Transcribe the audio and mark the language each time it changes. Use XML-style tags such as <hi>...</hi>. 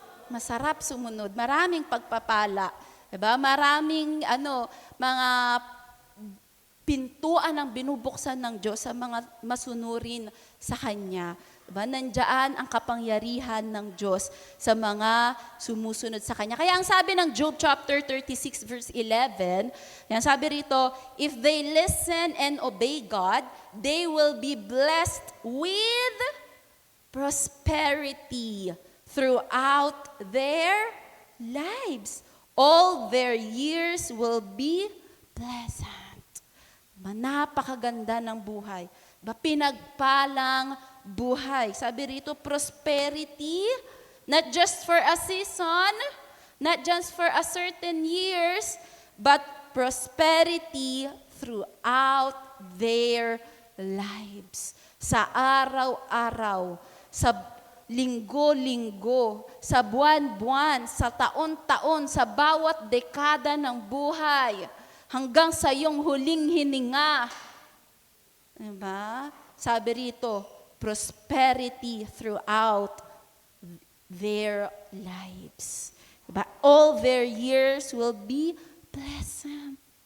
<tl>Masarap sumunod. Maraming pagpapala. Diba? Maraming mga pintuan ang binubuksan ng Diyos sa mga masunurin sa Kanya. Diba? Nandiyan ang kapangyarihan ng Diyos sa mga sumusunod sa Kanya. Kaya ang sabi ng</tl> <en>Job chapter 36 verse 11,</en> <tl>yan sabi rito,</tl> <en>if they listen and obey God, they will be blessed with prosperity throughout their lives. All their years will be pleasant.</en> <tl>Napakaganda ng buhay. Pinagpalang buhay. Sabi rito,</tl> <en>prosperity, not just for a season, not just for a certain years, but prosperity throughout their lives.</en> <tl>Sa araw-araw, sa linggo-linggo, sa buwan-buwan, sa taon-taon, sa bawat dekada ng buhay, hanggang sa iyong huling hininga. Diba? Sabi rito,</tl> <en>prosperity throughout their lives. Diba? All their years will be pleasant.</en>